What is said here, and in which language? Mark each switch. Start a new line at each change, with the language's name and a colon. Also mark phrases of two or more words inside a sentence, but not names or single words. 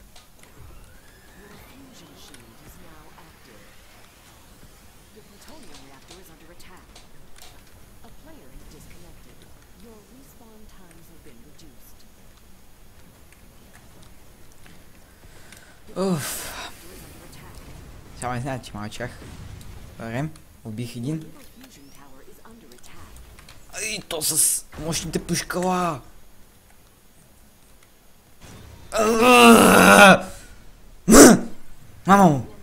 English: Your fusion shield is now active. The plutonium reactor is under attack. A player has disconnected. Your respawn times have been reduced.
Bulgarian: Уф. Сега не знаят, че мълчах. Врем, убих един. И то с мощните пушкала. Мама му.